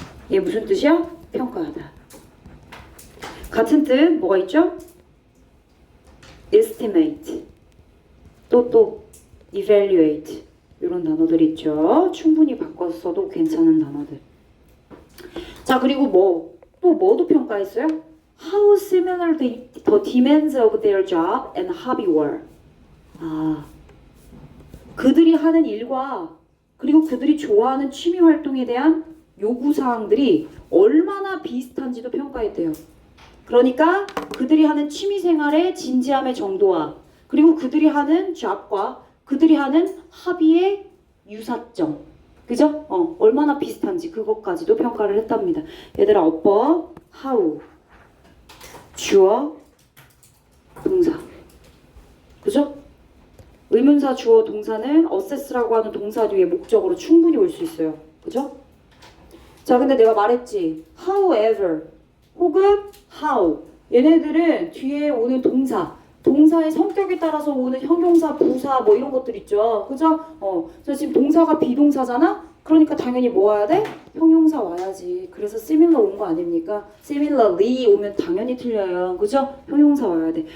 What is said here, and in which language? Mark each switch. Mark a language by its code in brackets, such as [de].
[ko] 얘 무슨 뜻이야? 평가하다. 같은 뜻 뭐가 있죠? estimate, 또 evaluate 이런 단어들 있죠. 충분히 바꿨어도 괜찮은 단어들. 자, 그리고 뭐도 평가했어요? [en] How similar the demands of their job and hobby were. [ko] 그들이 하는 일과 그리고 그들이 좋아하는 취미 활동에 대한 요구사항들이 얼마나 비슷한지도 평가했대요. 그러니까 그들이 하는 취미생활의 진지함의 정도와 그리고 그들이 하는 job과 그들이 하는 합의의 유사점, 그죠? 얼마나 비슷한지 그것까지도 평가를 했답니다. 얘들아, 어법, how, 주어, 동사, 그죠? 의문사, 주어, 동사는 assess라고 하는 동사 뒤에 목적으로 충분히 올 수 있어요. 그죠? 자, 근데 내가 말했지. [en] however, 혹은 how. [ko] 얘네들은 뒤에 오는 동사의 성격에 따라서 오는 형용사, 부사 뭐 이런 것들 있죠. 그죠? 그래서 지금 동사가 비동사잖아? 그러니까 당연히 뭐 와야 돼? 형용사 와야지. 그래서 similar 온 거 아닙니까? similarly 오면 당연히 틀려요. 그죠? 형용사 와야 돼.